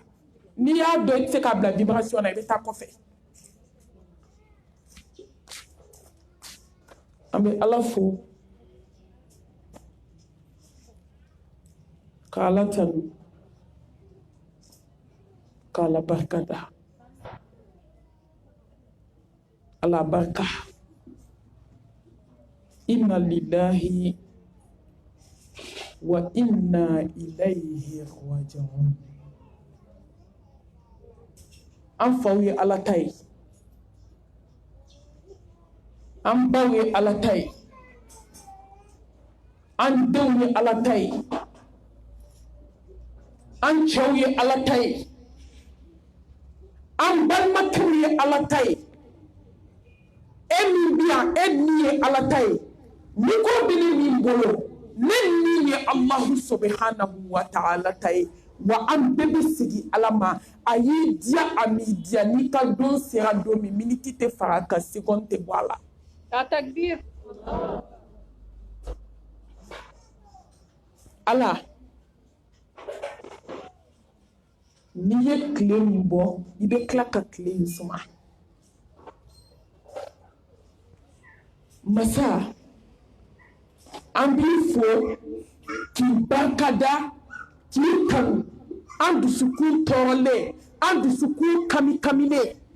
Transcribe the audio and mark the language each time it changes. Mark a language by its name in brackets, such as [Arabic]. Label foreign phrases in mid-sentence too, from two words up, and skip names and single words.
[Bambara] N'i y'a dɔn i tɛ se k'a bila vibration na, i bɛ taa kɔfɛ. An bɛ Ala fo k'Ala tanu k'Ala barikada. Ala barika. [Arabic] إنا لله وإنا إليه راجعون. [Bambara] An faw ye Ala ta ye, an baw ye Ala ta ye, an denw ye Ala ta ye, an cɛw ye Ala ta ye, an balimakɛw ye Ala ta ye. E min bi yan, e min ye Ala ta ye, ni ko bɛ ne min bolo, ne min ye [Arabic] الله سبحانه وتعالى [Bambara] ta ye, wa an bɛɛ bɛ segin Ala ma. A y'i diya, a m'i diya, n'i ka don sera don min, miniti tɛ fara a kan, seconde tɛ bɔ a la. [Arabic] يا تكبير. [Bambara] Ala, n'i ye tile min bɔ i bɛ tila ka tile in suma masa an b'i fo k'i barikada k'i kanu an dusukun tɔɔrɔlen an dusukun kami-kamilen